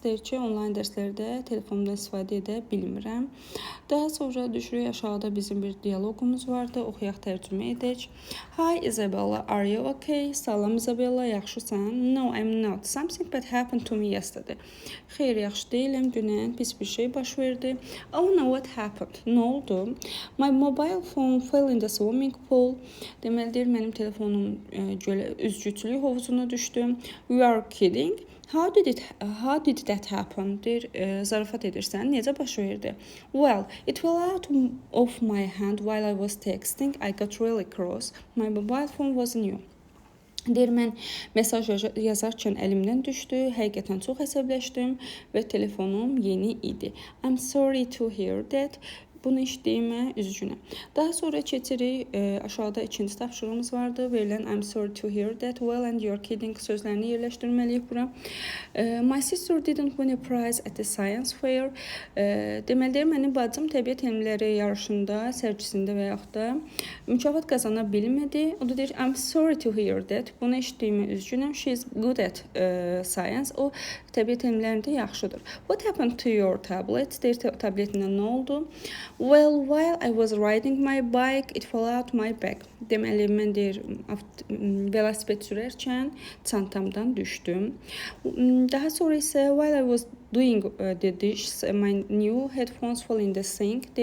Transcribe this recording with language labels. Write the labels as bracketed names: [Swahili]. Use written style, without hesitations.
[Azerbaijani] Deyir ki, onlayn dərslərdə telefondan istifadə edə bilmirəm. Daha sonra düşürük aşağıda bizim bir dialoqumuz vardı. Oxuyaq, tərcümə edək. [English] Hi Isabella, are you okay? [Azerbaijani] Salam Isabella, yaxşısan? [English] No, I'm not. Something bad happened to me yesterday. [Azerbaijani] Xeyr, yaxşı deyiləm. Dünən pis bir şey baş verdi. [English] Oh no, what happened? [Azerbaijani] Nə oldu? [English] My mobile phone fell in the swimming pool. [Azerbaijani] Deməli, deyir, mənim telefonum üzgüçülük hovuzuna düşdü. [English] You are kidding? How did that happen? [Azerbaijani] Deyir, zarafat edirsən. Necə baş verdi? [English] Well, it fell out of my hand while I was texting. I got really cross. My mobile phone was new. [Azerbaijani] Deyir, mən mesaj yazarkən əlimdən düşdü. Həqiqətən çox əsəbləşdim və telefonum yeni idi. [English] I'm sorry to hear that. [Azerbaijani] Bunu eşitdiyimə üzgünəm. Daha sonra keçirik. Aşağıda 2-ci tapşırığımız vardı. Verilən [English] I'm sorry to hear that. Well and you're kidding [Azerbaijani] sözlərini yerləşdirməliyik bura. [English] My sister didn't win a prize at the science fair. [Azerbaijani] Deməli, mənim bacım təbiət elmləri yarışında, sərgisində və yaxud da mükafat qazana bilmədi. O da deyir, [English] I'm sorry to hear that. [Azerbaijani] Bunu eşitdiyimə üzgünəm. [English] She's good at science. [Azerbaijani] O təbiət elmlərində yaxşıdır. [English] What happened to your tablet? [Azerbaijani] Deyir, tabletinə nə oldu? [English] Well, while I was riding my bike, it fell out my bag. [Azerbaijani] Deməli, mən deyir, velosiped sürərkən çantamdan düşdüm. Daha sonra isə [English] while I was doing the dishes, my new headphones fell in the sink.